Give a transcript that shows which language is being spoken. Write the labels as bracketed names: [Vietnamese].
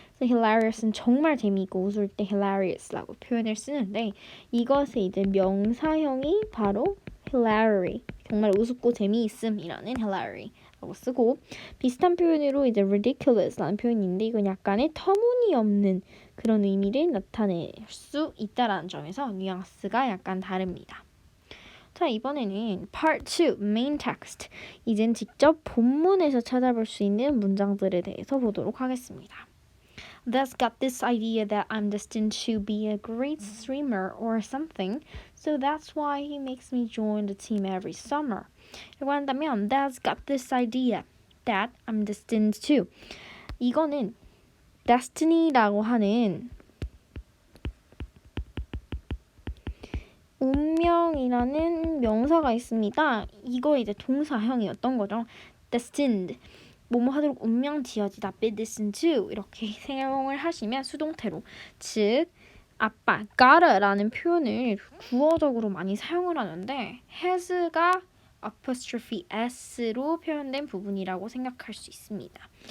[Korean] 그래서 hilarious은 정말 재미있고 웃을 때 hilarious라고 표현을 쓰는데 이것의 이제 명사형이 바로 hilary, 정말 우습고 재미있음이라는 hilary라고 쓰고 비슷한 표현으로 이제 ridiculous라는 표현인데 이건 약간의 터무니없는 그런 의미를 나타낼 수 있다라는 점에서 뉘앙스가 약간 다릅니다. 자, 이번에는 Part 2, Main Text. 이젠 직접 본문에서 찾아볼 수 있는 문장들에 대해서 보도록 하겠습니다. [English] Thus got this idea that I'm destined to be a great swimmer or something, so that's why he makes me join the team every summer. [Korean] 라고 한다면 [English] Thus got this idea that I'm destined to. [Korean] 이거는 destiny라고 하는 운명이라는 명사가 있습니다. 이거 이제 동사형이었던 거죠. destined, 뭐뭐 하도록 운명 지어지다, [English] be destined to [Korean] 이렇게 사용을 하시면 수동태로, 즉 아빠, gotta라는 표현을 구어적으로 많이 사용을 하는데 has가 apostrophe s로 표현된 부분이라고 생각할 수 있습니다.